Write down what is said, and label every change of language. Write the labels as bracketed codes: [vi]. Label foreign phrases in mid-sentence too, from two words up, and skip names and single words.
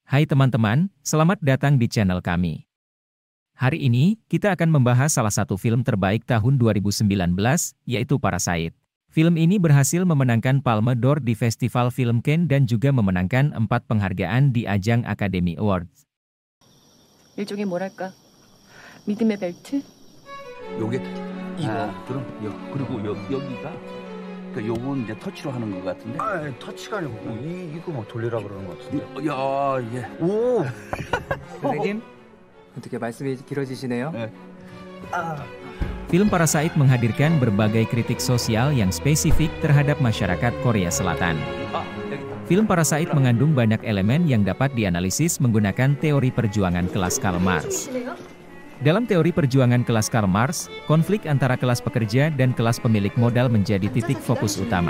[id] Hai teman-teman, selamat datang di channel kami. Hari ini, kita akan membahas salah satu film terbaik tahun 2019, yaitu Parasite. Film ini berhasil memenangkan Palme d'Or di Festival Film Cannes dan juga memenangkan 4 penghargaan di ajang Academy Awards. [ko] 일종의 뭐랄까, 믿음의 벨트? 요게 이거 그럼 그리고 여기가 그 요건 이제 터치로 하는 것 같은데. 아, 터치가 아니고 이거 뭐 돌리라 그러는 것 같은데. 야, 예. 오. 선생님, 어떻게 말씀이 길어지시네요? 네. [id] Film Parasite menghadirkan berbagai kritik sosial yang spesifik terhadap masyarakat Korea Selatan. Film Parasite mengandung banyak elemen yang dapat dianalisis menggunakan teori perjuangan kelas Karl Marx. Dalam teori perjuangan kelas Karl Marx, konflik antara kelas pekerja dan kelas pemilik modal menjadi titik fokus utama.